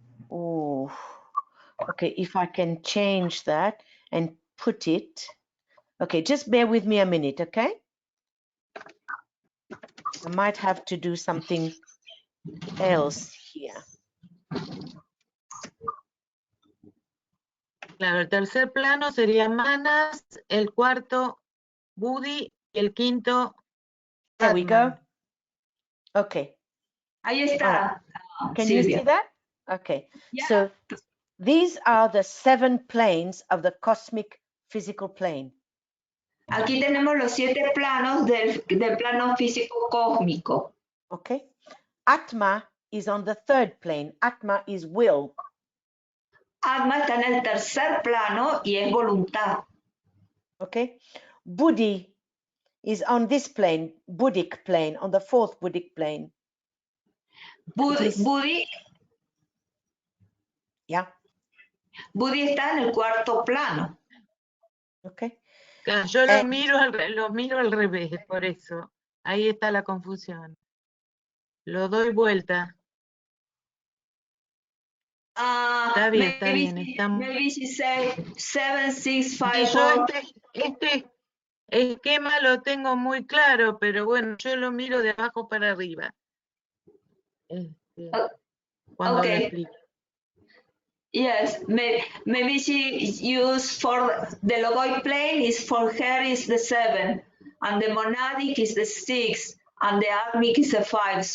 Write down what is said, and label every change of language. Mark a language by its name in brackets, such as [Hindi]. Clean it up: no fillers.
[English] Oh, okay. If I can change that and put it. Okay, just bear with me a minute, okay? I might have to do something else here. [Spanish] Claro, el tercer plano sería Manas, el cuarto Buddhi y el quinto [English] There we go. Okay. [Spanish] Ahí está. [English] Can Silvia. you see that? Okay. Yeah. So these are the 7 planes of the cosmic physical plane. [Spanish] Aquí tenemos los 7 planos del plano físico cósmico. [English] Okay. Atma is on the 3rd plane. Atma is will. [Spanish] Atma está en el tercer plano y es voluntad. [English] Okay. Buddhi is on this plane, Buddhic plane, on the 4th Buddhic plane. Buddhi Yeah. [Spanish] Buddhi está en el cuarto plano. [English] Okay. [Spanish] Claro, yo lo miro al revés, por eso. Ahí está la confusión. Lo doy vuelta. Está bien. [English] Maybe she say 7, 6, 5, [Spanish] Sí, [English] 4. [Spanish] Este esquema lo tengo muy claro, pero bueno, yo lo miro de abajo para arriba. Cuando lo explico. [English] Yes, maybe she used for the logoid plane is for her is the 7, and the monadic is the 6, and the atmic is the 5.